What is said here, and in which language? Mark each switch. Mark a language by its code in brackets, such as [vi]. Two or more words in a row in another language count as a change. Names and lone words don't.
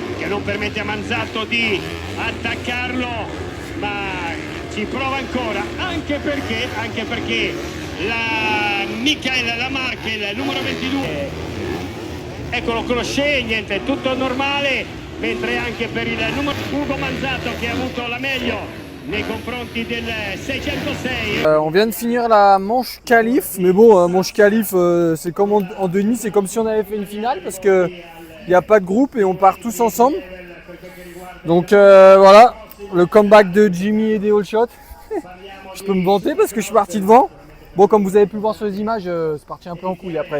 [it] che non permette a Manzatto di attaccarlo, ma ci prova ancora, anche perché la Michael Lamarche, il numero 22, eccolo con lo sceglie, niente, tutto normale, mentre anche per il numero Ugo Manzatto che ha avuto la meglio nei confronti del 606. [fr] On vient de finir la manche qualif, mais bon, manche qualif, c'est comme en demi, c'est comme si on avait fait une finale parce que il n'y a pas de groupe et on part tous ensemble. Donc voilà, le comeback de Jimmy et des [en] all shots. [fr] Je peux me vanter parce que je suis parti devant. Bon, comme vous avez pu le voir sur les images, c'est parti un peu en couille après.